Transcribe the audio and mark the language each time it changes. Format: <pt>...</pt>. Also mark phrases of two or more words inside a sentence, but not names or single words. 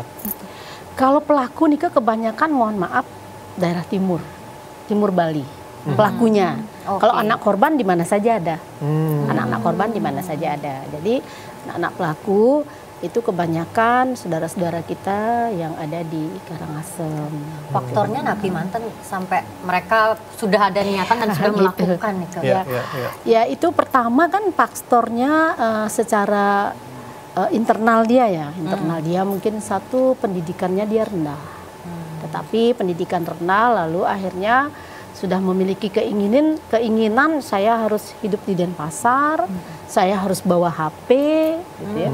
<id>Kalau pelaku Nika kebanyakan mohon maaf daerah timur Bali. Pelakunya. Kalau anak korban di mana saja ada. Anak-anak korban di mana saja ada. Jadi anak pelaku itu kebanyakan saudara-saudara kita yang ada di Karangasem. Faktornya napi mantan sampai mereka sudah ada niatan dan sudah melakukan Nika. Ya itu pertama kan faktornya secara internal dia ya. Internal dia mungkin satu pendidikannya dia rendah. Tetapi pendidikan rendah lalu akhirnya sudah memiliki keinginan saya harus hidup di Denpasar, saya harus bawa HP, gitu ya.</id>